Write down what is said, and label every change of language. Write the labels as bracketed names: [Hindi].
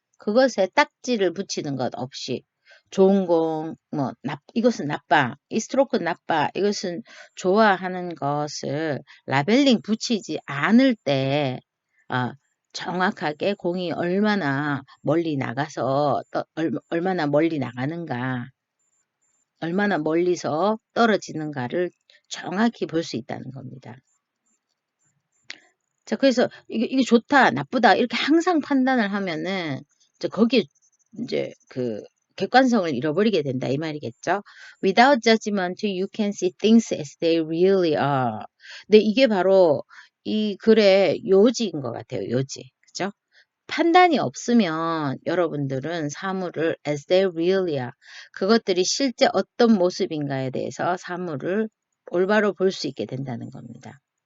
[Korean] 그것에 딱지를 붙이는 것 없이 좋은 공, 뭐 이것은 나빠, 이 스트로크는 나빠, 이것은 좋아하는 것을 라벨링 붙이지 않을 때 정확하게 공이 얼마나 멀리 나가서 얼마나 멀리 나가는가, 얼마나 멀리서 떨어지는가를 정확히 볼 수 있다는 겁니다. 자, 그래서 이게 좋다, 나쁘다 이렇게 항상 판단을 하면은 거기에 이제 그 객관성을 잃어버리게 된다 이 말이겠죠. [English] Without judgment, you can see things as they really are. [Korean] 근데 이게 바로 이 글의 요지인 것 같아요. 요지, 그죠? 판단이 없으면 여러분들은 사물을 [English] as they really are, [Korean] 그것들이 실제 어떤 모습인가에 대해서 사물을 올바로 볼 수 있게 된다는 겁니다.